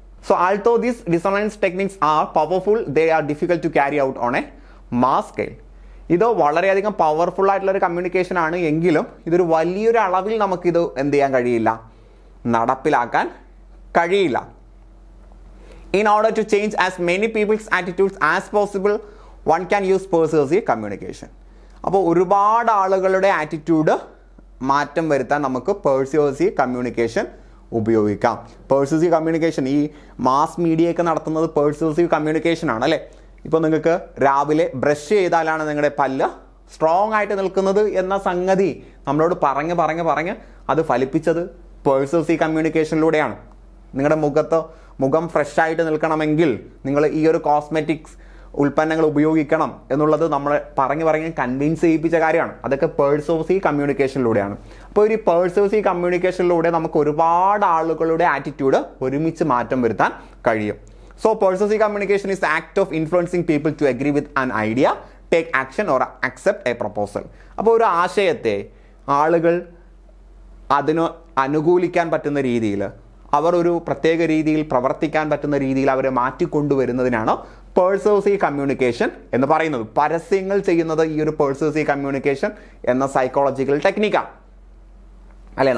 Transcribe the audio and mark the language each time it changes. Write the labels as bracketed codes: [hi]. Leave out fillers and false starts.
[en] So although these dissonance techniques are powerful, they are difficult to carry out on a mass scale. [ml] ഇത് വളരെയധികം powerful ആയിട്ടുള്ള ഒരു communication ആണ്, എങ്കിലും ഇതൊരു വലിയൊരു അളവിൽ നമുക്കിത് എന്ത് ചെയ്യാൻ കഴിയില്ല, നടപ്പിലാക്കാൻ കഴിയില്ല. [en] In order to change as many people's attitudes as possible, one can use persuasive communication. [ml] അപ്പോൾ ഒരുപാട് ആളുകളുടെ ആറ്റിറ്റ്യൂഡ് മാറ്റം വരുത്താൻ നമുക്ക് പെർസ്യൂസീവ് കമ്മ്യൂണിക്കേഷൻ ഉപയോഗിക്കാം. പെർസ്യൂസീവ് കമ്മ്യൂണിക്കേഷൻ, ഈ മാസ് മീഡിയയൊക്കെ നടത്തുന്നത് പെർസ്യൂസീവ് കമ്മ്യൂണിക്കേഷൻ ആണ് അല്ലേ. ഇപ്പോൾ നിങ്ങൾക്ക് രാവിലെ ബ്രഷ് ചെയ്താലാണ് നിങ്ങളുടെ പല്ല് സ്ട്രോങ് ആയിട്ട് നിൽക്കുന്നത് എന്ന സംഗതി നമ്മളോട് പറഞ്ഞ് അത് ഫലിപ്പിച്ചത് പെർസ്യൂസീവ് കമ്മ്യൂണിക്കേഷനിലൂടെയാണ്. നിങ്ങളുടെ മുഖം ഫ്രഷ് ആയിട്ട് നിൽക്കണമെങ്കിൽ നിങ്ങൾ ഈ ഒരു കോസ്മെറ്റിക്സ് ഉൽപ്പന്നങ്ങൾ ഉപയോഗിക്കണം എന്നുള്ളത് നമ്മളെ പറഞ്ഞ് കൺവിൻസ് ചെയ്യിപ്പിച്ച കാര്യമാണ്. അതൊക്കെ പെർസ്യൂസീവ് കമ്മ്യൂണിക്കേഷനിലൂടെയാണ്. അപ്പോൾ ഒരു പെർസ്യൂസീവ് കമ്മ്യൂണിക്കേഷനിലൂടെ നമുക്ക് ഒരുപാട് ആളുകളുടെ ആറ്റിറ്റ്യൂഡ് ഒരുമിച്ച് മാറ്റം വരുത്താൻ കഴിയും. [en] So persuasive communication is the act of influencing people to agree with an idea, take action or accept a proposal. [ml] അപ്പോൾ ഒരു ആശയത്തെ ആളുകൾ അതിന് അനുകൂലിക്കാൻ പറ്റുന്ന രീതിയിൽ, അവർ ഒരു പ്രത്യേക രീതിയിൽ പ്രവർത്തിക്കാൻ പറ്റുന്ന രീതിയിൽ അവരെ മാറ്റിക്കൊണ്ടുവരുന്നതിനാണ് പെർസ്യൂസീവ് കമ്മ്യൂണിക്കേഷൻ എന്ന് പറയുന്നത്. പരസ്യങ്ങൾ ചെയ്യുന്നത് ഈ ഒരു പെർസ്യൂസീവ് കമ്മ്യൂണിക്കേഷൻ എന്ന സൈക്കോളജിക്കൽ ടെക്നിക്കാണ് അല്ലേ.